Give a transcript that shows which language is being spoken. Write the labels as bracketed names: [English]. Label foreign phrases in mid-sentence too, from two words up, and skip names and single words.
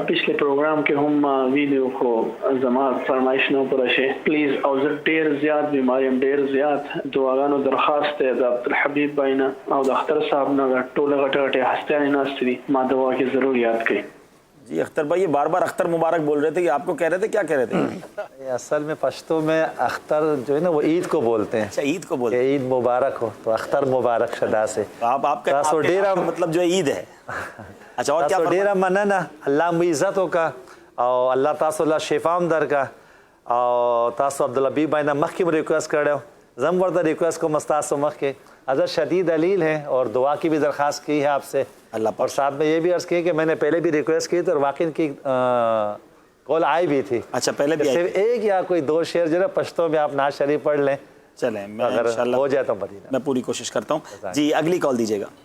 [Pashto] پچھلے پروګرام کې هم ویډیو خو زما فرمایش نه پوره شي پلیز. او زه ډیر زیات بیمار یم، ډیر زیات دعاګانو درخواست دی د عبدالحبیب بھائی نه او د اختر صاحب نه. ټوله غټه غټه هستیانې ناستې دي، ما دعا کې ضرور یاد کړئ. [Urdu] جی اختر بھائی، یہ بار بار اختر مبارک بول رہے تھے کہ آپ کو کہہ رہے تھے، کیا کہہ رہے تھے؟ اصل میں پشتو میں اختر جو ہے نا وہ عید کو بولتے ہیں. اچھا عید کو بولتے ہیں، عید مبارک ہو تو اختر مبارک شدا سے. آپ کا مطلب جو عید ہے. اچھا اور کیا؟ [Pashto] ډیره مننه، الله مو عزت وکا او الله تاسو له شفام درکا. او تاسو عبدالحبیب بھائی نے مخکې ریکویسٹ کړو، زم ورته ریکویسٹ کوم تاسو مخکې [Urdu] حضرت شدید علیل ہیں اور دعا کی بھی درخواست کی ہے آپ سے. اللہ اور ساتھ میں یہ بھی عرض کی کہ میں نے پہلے بھی ریکویسٹ کی تھی اور واقعی ان کی کال آئی بھی تھی. اچھا پہلے بھی صرف ایک یا کوئی دو شعر جو ہے پشتو میں آپ نعت شریف پڑھ لیں. چلیں میں اگر ہو جائے تو مدینہ میں پوری کوشش کرتا ہوں. جی اگلی کال دیجیے گا.